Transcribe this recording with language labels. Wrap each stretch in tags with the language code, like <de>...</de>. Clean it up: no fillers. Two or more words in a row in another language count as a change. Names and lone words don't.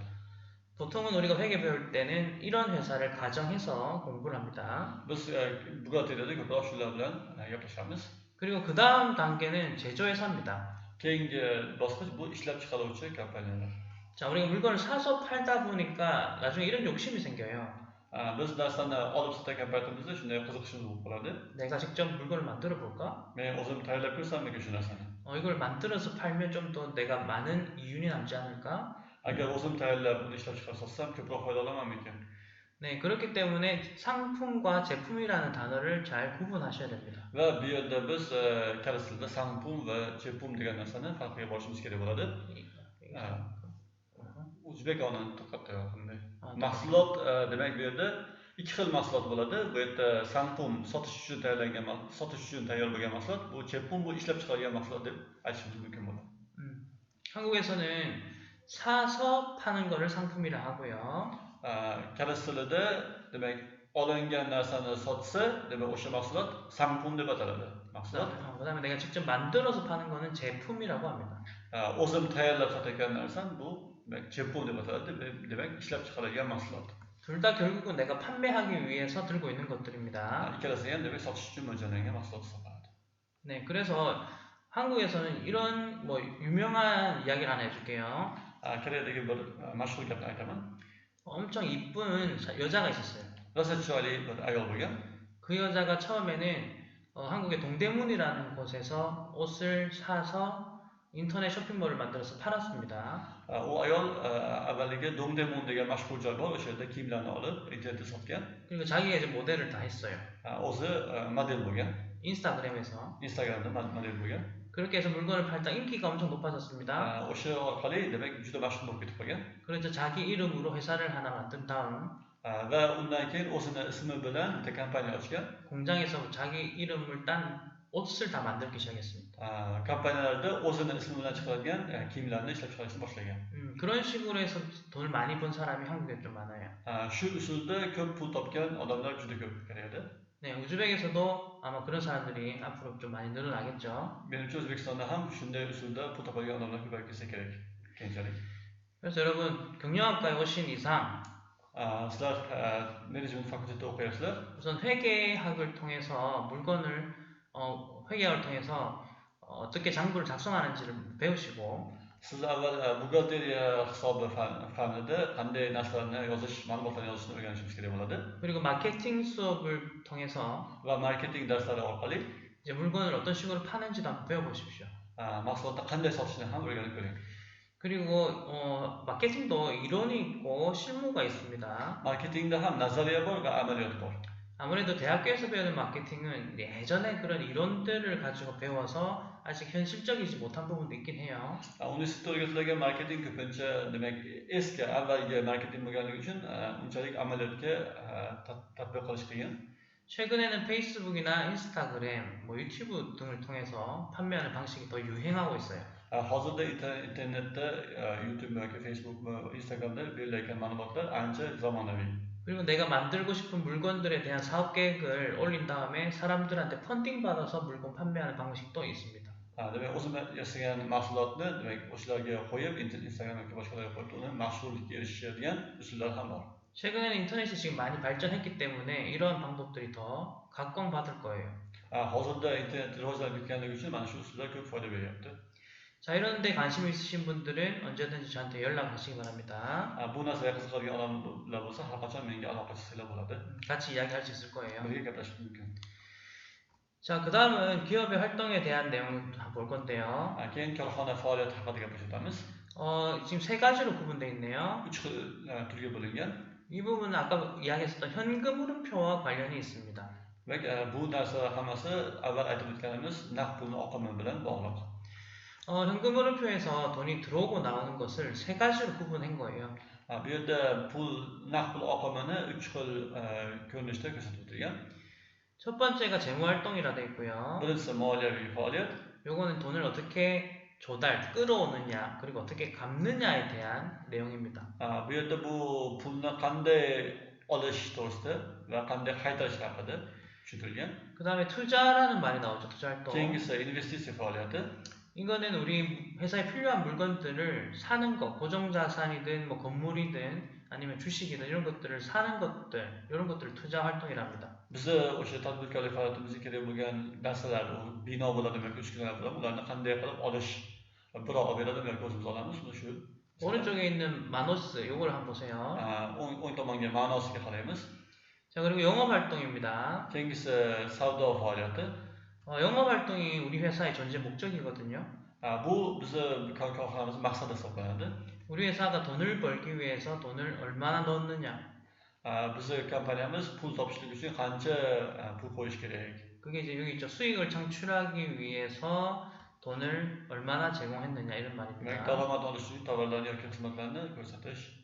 <ko>보통은 우리가 회계 배울 때는 이런 회사를 가정해서 공부를 합니다.</ko> <uz>biz buxgalteriyada ko'proq shular bilan gaplashamiz.</uz> <ko>그리고 그 다음 단계는 제조회사입니다.</ko> <uz>keyingi bosqich bu ishlab chiqaruvchi kompaniyalar.</uz> <ko>자, 우리가 물건을 사서 팔다 보니까 나중에 이런 욕심이 생겨요.</ko> <uz>biz narsani olib sotgan paytimizda shunday qiziqishimiz bo'lib qoladi.</uz> <ko>내가 직접 물건을 만들어 볼까?</ko> <uz>men o'zim tayyorlab ko'rsammikin shu narsani.</uz> <ko>이걸 만들어서 팔면 좀 더 내가 많은 이윤이 남지 않을까?</ko> <uz>agar o'zim tayyorlab uni ishlab chiqarib sotsam ko'proq foyda olamanmikin?</uz> <ko>네, 그렇기 때문에 상품과 제품이라는 단어를 잘 구분하셔야 됩니다.</ko> <uz>va bu yerda biz koreys tilida 상품 va 제품 degan narsani farqiga borishimiz kerak bo'ladi. o'zbek onani to'xtatdi qanday? mahsulot demak bu yerda ikki xil mahsulot bo'ladi. Bu yerda 상품 sotish uchun tayyorlangan, sotish uchun tayyor bo'lgan mahsulot, bu 제품 bu ishlab chiqarilgan mahsulot deb aytishimiz mumkin bo'ladi.</uz> <ko>한국에서는 사서 파는 거를 상품이라 하고요.</ko> <uz>koreys tilida demak olingan narsani sotsa, demak o'sha mahsulot 상품 deb ataladi. mahsulot.</uz> <ko>그다음에 내가 직접 만들어서 파는 거는 제품이라고 합니다.</ko> <uz>o'zim tayyorlab sotayotgan narsam bu demak 제품 deb ataladi. demak ishlab chiqarilgan mahsulot.</uz> <ko>둘 다 결국은 내가 판매하기 위해서 들고 있는 것들입니다.</ko> <uz>ikkalasi ham demak sotish uchun mo'ljallangan mahsulot hisoblanadi.</uz> <ko>네, 그래서 한국에서는 이런 유명한 이야기를 하나 해줄게요.</ko> <uz>Koreyadagi bir mashhur gapni aytaman.</uz> <ko>엄청 이쁜 여자가 있었어요.</ko> <uz>rosa chiroyli bir ayol bo'lgan.</uz> <ko>그 여자가 처음에는 한국의 동대문이라는 곳에서 옷을 사서 인터넷 쇼핑몰을 만들어서 팔았습니다.</ko> <uz>u ayol avvaliga Dongdaemun degan mashhur joy bor, o'sha yerda kiyimlarni olib internetda sotgan.</uz> <ko>그리고 자기가 이제 모델을 다 했어요.</ko> <uz>o'zi model bo'lgan.</uz> <ko>인스타그램에서.</ko> <uz>Instagramda model bo'lgan.</uz> <ko>그렇게 해서 물건을 팔다 인기가 엄청 높아졌습니다.</ko> <uz>o'sha orqali demak juda mashhur bo'lib ketib qolgan.</uz> <ko>그래서 자기 이름으로 회사를 하나 만든 다음</ko> <uz>va undan keyin o'zini ismi bilan bitta kompaniya ochgan.</uz> <ko>공장에서 자기 이름을 딴 옷을 다 만들기 시작했습니다.</ko> <uz>kompaniyalarda o'zini ismi bilan chiqaradigan kiyimlarni ishlab chiqarishni boshlagan.</uz> <ko>그런 식으로 해서 돈을 많이 번 사람이 한국에 좀 많아요.</ko> <uz>shu usulda ko'p pul topgan odamlar juda ko'p Koreyada.</uz> <ko>네, 우즈벡에서도 아마 그런 사람들이 앞으로 좀 많이 늘어나겠죠.</ko> <uz>menimcha O'zbekistonda ham shunday usulda pul topadigan odamlar ko'payib ketsa kerak keyinchalik.</uz> <ko>그래서 여러분 경영학과에 오신 이상</ko> <uz>sizlar menejment fakultetida o'qiyapsizlar.</uz> <ko>우선 회계학을 통해서 물건을 회계학을 통해서 어떻게 장부를 작성하는지를 배우시고</ko> <uz>Siz avval buxgalteriya hisobi fanida qanday narsalarni yozish, ma'lumotlarni yozishni o'rganishingiz kerak bo'ladi.</uz> <ko>그리고 마케팅 수업을 통해서</ko> <uz>Va marketing darslari orqali</uz> <ko>이제 물건을 어떤 식으로 파는지도 한번 배워보십시오.</ko> <uz>mahsulotni qanday sotishni ham o'rganib ko'ring.</uz> <ko>그리고 마케팅도 이론이 있고 실무가 있습니다.</ko> <uz>Marketingda ham nazariya bor va amaliyot bor.</uz> <ko>아무래도 대학교에서 배우는 마케팅은 예전에 그런 이론들을 가지고 배워서 아직 현실적이지 못한 부분도 있긴 해요.</ko> <uz>Universitetda o'rgatilgan marketing ko'pincha demak eski avvalgi marketing bo'lganligi uchun unchalik amaliyotga tatbiq qilish qiyin.</uz> <ko>최근에는 페이스북이나 인스타그램, 유튜브 등을 통해서 판매하는 방식이 더 유행하고 있어요.</ko> <uz>Hozirda internetda YouTube yoki Facebook, Instagramda beriladigan ma'lumotlar ancha zamonaviy.</uz> <ko>그리고 내가 만들고 싶은 물건들에 대한 사업 계획을 올린 다음에 사람들한테 펀딩 받아서 물건 판매하는 방식도 있습니다.</ko> <uz>Demak, o'zim yasagan mahsulotni demak o'shalarga qo'yib, Instagram yoki boshqalarga qo'yib, uni mashhurlikka erishadigan usullar ham bor.</uz> <ko>최근에는 인터넷이 지금 많이 발전했기 때문에 이러한 방법들이 더 각광받을 거예요.</ko> <uz>Hozirda internet rivojlanib ketganligi uchun mana shu usullar ko'p foyda beryapti.</uz> <ko>자, 이런 데 관심 있으신 분들은 언제든지 저한테 연락하시기 바랍니다.</ko> <uz>Bu narsaga qiziqadigan odamlar bo'lsa, har qachon menga aloqa qilsanglar bo'ladi.</uz> <ko>같이 이야기할 수 있을 거예요.</ko> <uz>Birga gaplashib mumkin.</uz> <ko>자, 그 다음은 기업의 활동에 대한 내용을 볼 건데요.</ko> <uz>Keyin korxona faoliyati haqida gaplashamiz.</uz> <ko>지금 세 가지로 구분되어 있네요.</ko> <uz>3 xil turga bo'lingan.</uz> <ko>이 부분은 아까 이야기했었던 현금 흐름표와 관련이 있습니다.</ko> <uz>Bu narsa hammasi avval aytib o'tganimiz naqd pulni oqimi bilan bog'liq.</uz> <ko>현금 흐름표에서 돈이 들어오고 나오는 것을 세 가지로 구분한 거예요.</ko> <uz>Bu yerda naqd pul oqimini 3 xil ko'rinishda ko'rsatib o'tilgan.</uz> <ko>첫 번째가 재무 활동이라 되어 있고요.</ko> <uz>Birinchisi moliyaviy faoliyat.</uz> <ko>요거는 돈을 어떻게 끌어오느냐, 그리고 어떻게 갚느냐에 대한 내용입니다.</ko> <uz>Bu yerda bu pulni qanday olish to'g'risida va qanday qaytarish haqida tushuntirilgan.</uz> <ko>그 다음에 투자라는 말이 나오죠. 투자 활동.</ko> <uz>Keyingisi investitsiya faoliyati.</uz> <ko>이거는 우리 회사에 필요한 물건들을 사는 것, 고정자산이든 건물이든 아니면 주식이든 이런 것들을 사는 것들, 이런 것들을 투자 활동이랍니다.</ko> <uz>Biz o'sha tadbirkorlik faoliyatimizga kerak bo'lgan narsalar, u bino bo'ladimi yoki uskunalar bo'ladimi, ularni qanday qilib olish, birov olib beradimi yoki o'zimiz olamiz, shu.</uz> <ko>오른쪽에 있는 마노스, 요걸 한번 보세요.</ko> <uz>o'ng tomonga ma'nosiga qaraymiz.</uz> <ko>자, 그리고 영업 활동입니다.</ko> <uz>Keyingisi savdo faoliyati.</uz> <ko>영업 활동이 우리 회사의 전제 목적이거든요.</ko> <uz>Bu bizni korxonamiz maqsadi hisoblanadi.</uz> <ko>우리 회사가 돈을 벌기 위해서 돈을 얼마나 넣느냐.</ko> <uz>Bizni kompaniyamiz pul topishlik uchun qancha pul qo'yish kerak.</uz> <ko>그게 이제 여기 있죠. 수익을 창출하기 위해서 돈을 얼마나 제공했느냐 이런 말입니다.</ko> <uz>daromad olish uchun tovarlarni yoki xizmatlarni ko'rsatish.</uz>